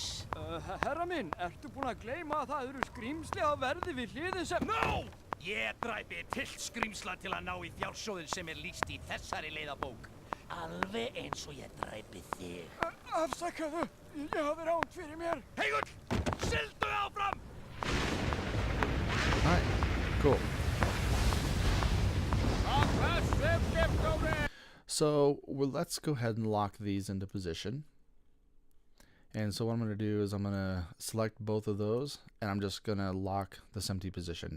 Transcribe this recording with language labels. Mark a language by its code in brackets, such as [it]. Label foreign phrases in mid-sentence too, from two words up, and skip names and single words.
[is] Herra minn, ertu búin að gleyma að það eru skrýmsli á verði við hliðið sem... [en] No! [is] Ég dræpi til skrýmsla til að ná í fjársjóðin sem lýst í þessari leiðabók. Alveg eins og ég dræpi þig. Afsakaðu, ég hafði ránt fyrir mér. Heigull, sigldu áfram! [en] All right, cool. So let's go ahead and lock these into position. And so what I'm going to do is I'm going to select both of those, and I'm just going to lock the SMPTE position.